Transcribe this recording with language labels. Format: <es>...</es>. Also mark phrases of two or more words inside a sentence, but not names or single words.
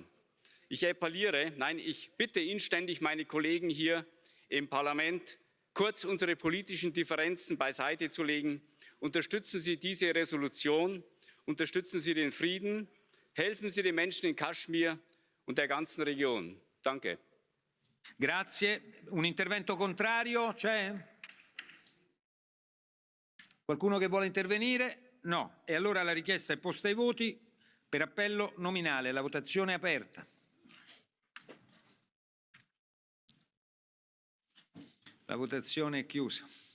<de>Ich appelliere, nein, ich bitte inständig meine Kollegen hier im Parlament, kurz unsere politischen Differenzen beiseite zu legen. Unterstützen Sie diese Resolution, unterstützen Sie den Frieden, helfen Sie den Menschen in Kaschmir und der ganzen Region. Danke.</de> <it>Grazie. Un intervento contrario c'è? Qualcuno che vuole intervenire? No. E allora la richiesta è posta ai voti per appello nominale. La votazione è aperta. La votazione è chiusa.</it>